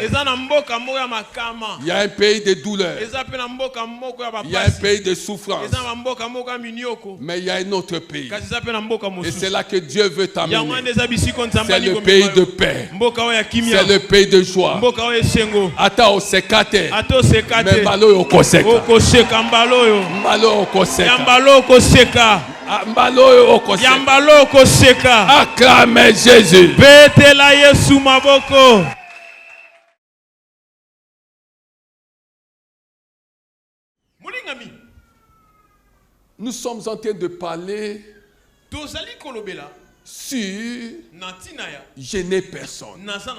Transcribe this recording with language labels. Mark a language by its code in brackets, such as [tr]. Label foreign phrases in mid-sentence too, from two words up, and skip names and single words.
[fr] Il y a un pays de douleur. Il y a un pays de souffrance. Mais il y a un autre pays. Et c'est là que Dieu veut t'amener. C'est le pays de paix. C'est le pays de joie. Ata osekate. Mais malo okoseka. Malo okoseka. Acclame Jésus. Nous sommes en train de parler sur je n'ai personne.